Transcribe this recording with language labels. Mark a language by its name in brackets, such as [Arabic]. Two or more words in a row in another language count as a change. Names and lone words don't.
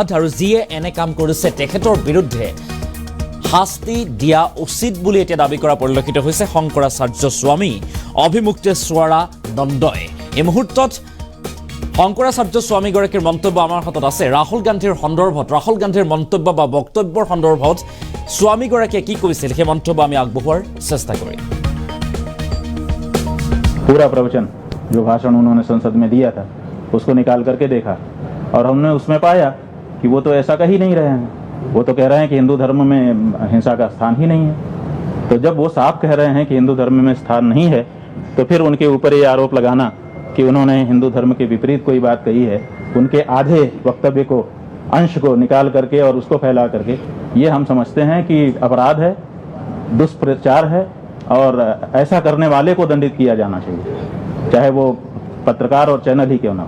[Assamese] আৰু যিয়ে এনে কাম কৰিছে তেখেতৰ বিৰুদ্ধে শাস্তি দিয়া উচিত বুলি এতিয়া দাবী কৰা পৰিলক্ষিত হৈছে শংকৰাচাৰ্য স্বামী অভিমুক্তেশ্বৰা নন্দই। এই মুহূৰ্তত শংকৰাচাৰ্য স্বামীগৰাকীৰ মন্তব্য আমাৰ হাতত আছে। ৰাহুল গান্ধীৰ সন্দৰ্ভত, ৰাহুল গান্ধীৰ মন্তব্য বা বক্তব্যৰ সন্দৰ্ভত স্বামীগৰাকীয়ে কি কৈছিল সেই মন্তব্য আমি আগবঢ়োৱাৰ চেষ্টা কৰিম। [Hindi] पूरा प्रवचन जो भाषण उन्होंने संसद में दिया था उसको निकाल करके देखा और हमने उसमें पाया कि वो तो ऐसा कह ही नहीं रहे हैं। वो तो कह रहे हैं कि हिंदू धर्म में हिंसा का स्थान ही नहीं है। तो जब वो साफ कह रहे हैं कि हिंदू धर्म में स्थान नहीं है तो फिर उनके ऊपर ये आरोप लगाना कि उन्होंने हिंदू धर्म के विपरीत कोई बात कही है, उनके आधे वक्तव्य को, अंश को निकाल करके और उसको फैला करके, ये हम समझते हैं कि अपराध है, दुष्प्रचार है और ऐसा करने वाले को दंडित किया जाना चाहिए, चाहे वो पत्रकार और चैनल ही क्यों ना हो।